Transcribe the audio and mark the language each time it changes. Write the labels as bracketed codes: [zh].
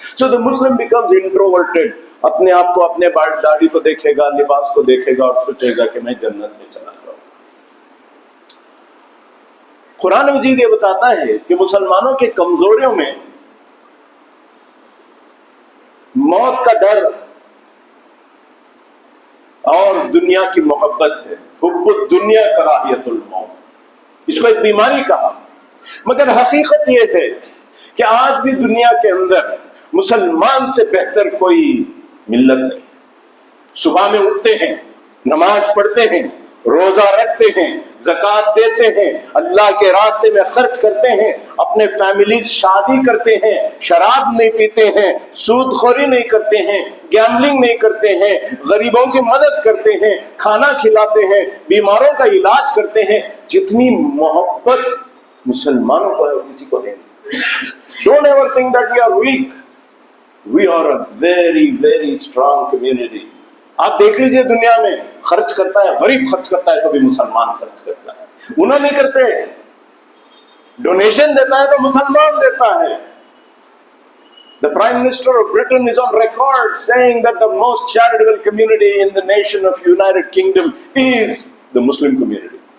[en] So the Muslim becomes introverted. [ur] اپنے آپ کو، اپنے داڑھی کو دیکھے گا، لباس کو دیکھے گا، اور سوچے گا کہ میں جنت میں چلا جاؤں۔ قرآن مجید یہ بتاتا ہے کہ مسلمانوں کے کمزوریوں میں موت کا ڈر اور دنیا کی محبت ہے، [ar] حب الدنیا کراہیت الموت، [ur] اس کو ایک بیماری کہا۔ مگر حقیقت یہ ہے کہ آج بھی دنیا کے اندر مسلمان سے بہتر کوئی ملت نہیں۔ صبح میں اٹھتے ہیں، نماز پڑھتے ہیں، روزہ رکھتے ہیں، زکوٰۃ دیتے ہیں، اللہ کے راستے میں خرچ کرتے ہیں، اپنے فیملیز شادی کرتے ہیں، شراب نہیں پیتے ہیں، سود خوری نہیں کرتے ہیں، گیملنگ نہیں کرتے ہیں، غریبوں کی مدد کرتے ہیں، کھانا کھلاتے ہیں، بیماروں کا علاج کرتے ہیں۔ جتنی محبت مسلمانوں کو ہے کسی کو نہیں۔ [en] Don't ever think that we are weak. We are a very, very strong community. [ur] آپ دیکھ لیجئے دنیا میں خرچ کرتا ہے، غریب خرچ کرتا ہے تو بھی مسلمان خرچ کرتا ہے، انہوں نہیں کرتے۔ ڈونیشن دیتا ہے تو مسلمان دیتا ہے۔ [en] The Prime Minister of Britain is on record saying that the most charitable community in the nation of United Kingdom is the Muslim community.